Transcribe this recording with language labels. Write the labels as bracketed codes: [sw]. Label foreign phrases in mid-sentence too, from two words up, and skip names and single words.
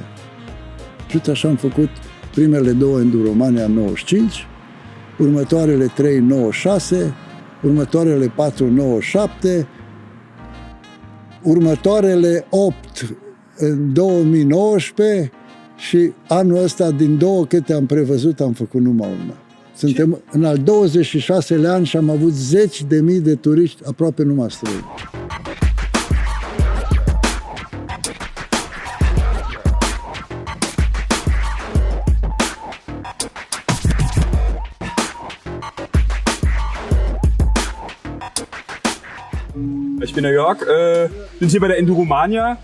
[ro] Și uite, așa am făcut primele 2 Enduromania în 95, următoarele 3 în 96, următoarele 4 în 97, următoarele 8 în 2019 și anul ăsta, din 2 câte am prevăzut, am făcut numai una. Suntem în al 26-lea an și am avut 10.000 de turiști, aproape numai străini. [de] Ich bin der Jörg, bin hier bei der Enduromania.